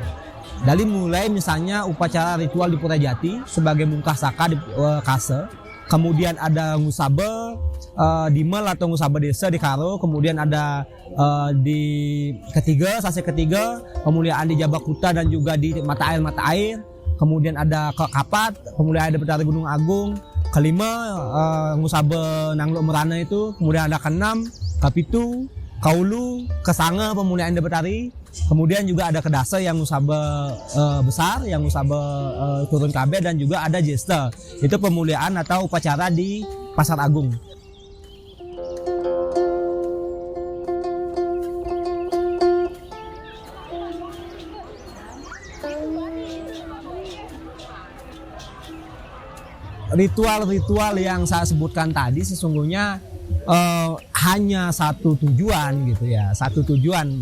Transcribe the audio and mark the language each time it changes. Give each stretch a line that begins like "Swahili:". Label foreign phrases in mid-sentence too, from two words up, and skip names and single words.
Indonesian: Dari mulai misalnya upacara ritual di Purajati sebagai mungkah Saka di Kase, kemudian ada Ngusabe di Mel atau Ngusabe Desa di Karo, kemudian ada di sasi ketiga pemuliaan di Jabakuta dan juga di mata air, kemudian ada ke Kapat, pemuliaan Ida Betari Gunung Agung, kelima Ngusabe Nangluk Merana itu, kemudian ada keenam Kapitu, Kaulu, Kesanga pemuliaan Ida Betari, Kemudian juga ada kedase yang musabe besar, yang musabe turun KB, dan juga ada jeste. Itu pemuliaan atau upacara di Pasar Agung. Ritual-ritual yang saya sebutkan tadi sesungguhnya hanya satu tujuan gitu ya, satu tujuan.